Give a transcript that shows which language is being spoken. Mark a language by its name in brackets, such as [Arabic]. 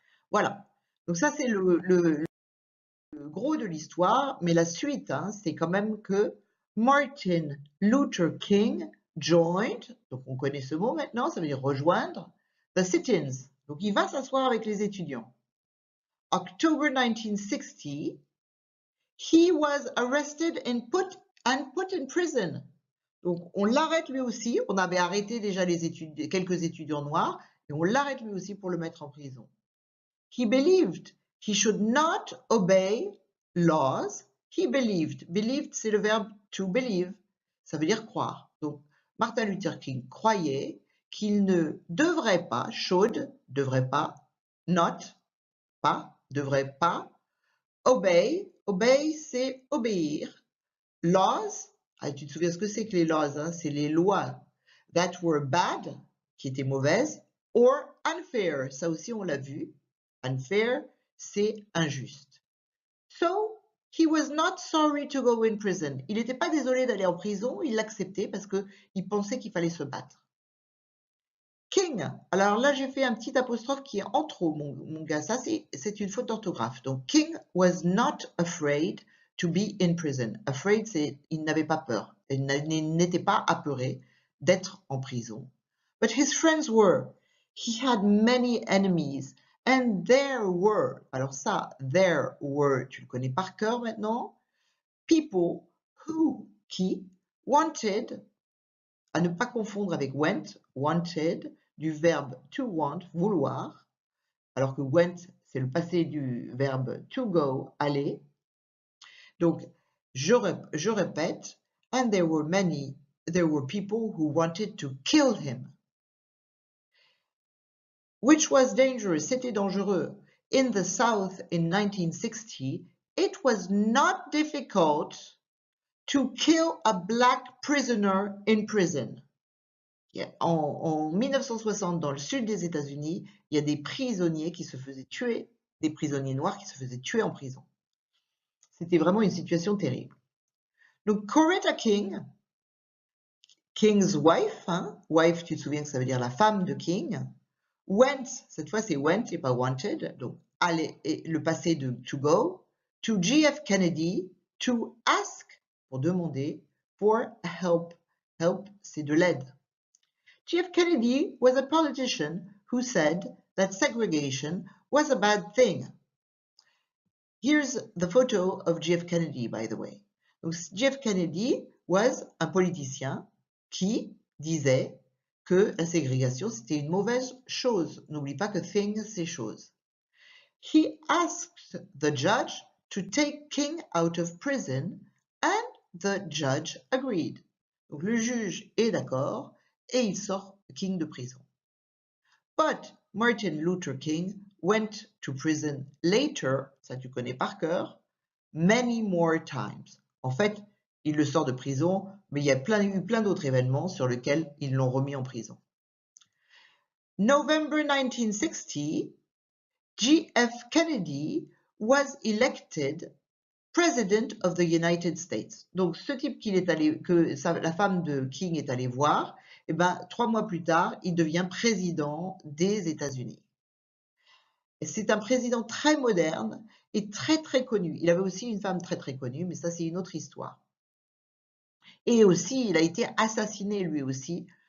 [French] Voilà. Donc ça c'est le gros de l'histoire, mais la suite, c'est quand même que Martin Luther King joined, donc on connaît ce mot maintenant, ça veut dire rejoindre, the sit-ins. Donc il va s'asseoir avec les étudiants. [English] October 1960, he was arrested and put in prison. [French] Donc on l'arrête lui aussi, on avait arrêté déjà quelques étudiants noirs, et on l'arrête lui aussi pour le mettre en prison. [English] He believed he should not obey laws. He believed. [French] Believed, c'est le verbe to believe. Ça veut dire croire. Donc, Martin Luther King croyait qu'il ne devrait pas, should, devrait pas, not, pas, devrait pas, obey. Obey, c'est obéir. Laws, tu te souviens ce que c'est que les laws, c'est les lois. [English] that were bad, [French] qui étaient mauvaises, [English] or unfair, [French] ça aussi on l'a vu. Unfair, c'est injuste. [English] So, he was not sorry to go in prison. [French] Il n'était pas désolé d'aller en prison, il l'acceptait parce qu'il pensait qu'il fallait se battre. King, alors là j'ai fait un petit apostrophe qui est en trop, mon gars, ça c'est une faute d'orthographe. [English] Donc King was not afraid to be in prison. [French] Afraid, c'est il n'avait pas peur, il n'était pas apeuré d'être en prison. [English] But his friends were. He had many enemies, and there were, [French] alors ça, [English] there were, [French] tu le connais par cœur maintenant, [English] people who, [French] qui, wanted, à ne pas confondre avec went, wanted, du verbe [English] to want, [French] vouloir, alors que went, c'est le passé du verbe [English] to go, [French] aller. Donc, je répète, [English] and there were people who wanted to kill him. Which was dangerous, [French] c'était dangereux. [English] In the South in 1960, it was not difficult to kill a black prisoner in prison. [French] En 1960, dans le sud des États-Unis, il y a des prisonniers qui se faisaient tuer, des prisonniers noirs qui se faisaient tuer en prison. C'était vraiment une situation terrible. Donc, Coretta King, [English] King's wife, wife, [French] tu te souviens que ça veut dire la femme de King, went, cette fois c'est went et pas wanted, donc aller, et le passé de to go, to JF Kennedy, [English] to ask, [French] pour demander, [English] for help. [French] Help, c'est de l'aide. [English] JF Kennedy was a politician who said that segregation was a bad thing. Here's the photo of JF Kennedy, by the way. [French] Donc, JF Kennedy was un politicien qui disait que la ségrégation, c'était une mauvaise chose. N'oublie pas que thing, c'est chose. [English] He asked the judge to take King out of prison and the judge agreed. [French] Donc, le juge est d'accord et il sort King de prison. [English] But Martin Luther King went to prison later, [French] ça tu connais par cœur, [English] many more times. [French] En fait, il le sort de prison, mais il y a eu plein d'autres événements sur lesquels ils l'ont remis en prison. November 1960, JF Kennedy was elected President of the United States. Donc, ce type la femme de King est allée voir, et 3 mois plus tard, il devient président des États-Unis. C'est un président très moderne et très très connu. Il avait aussi une femme très très connue, mais ça c'est une autre histoire. Et aussi, il a été assassiné lui aussi.